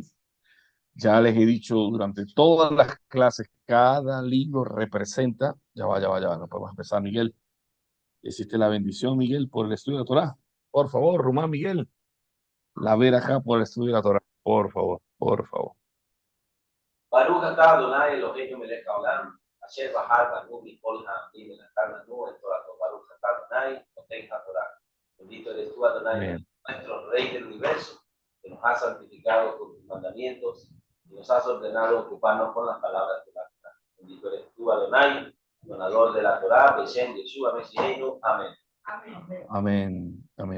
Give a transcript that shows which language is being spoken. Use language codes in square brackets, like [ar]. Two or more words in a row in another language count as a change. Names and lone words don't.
[es] Ya les he dicho durante todas las clases, cada libro representa. Ya va, no podemos empezar, Miguel. Existe la bendición, Miguel, por el estudio de la Torá. Por favor, Rumán Miguel, la verajá por el estudio de la Torá. Por favor, por favor. [he] ברוך אתה אדוני אלוהינו מלך העולם, אשר בחר בנו מכל העמים ונתן לנו את תורתו. ברוך אתה אדוני נותן התורה. [es] Bendito eres tú, Adonai, Amén. nuestro Rey del universo, que nos has santificado con tus mandamientos y nos has ordenado ocuparnos con las palabras de la Torah. Bendito eres tú, Adonai, donador de la Torah, [he] בשם ישוע משיחנו. [es] Amén. Amén. Amén.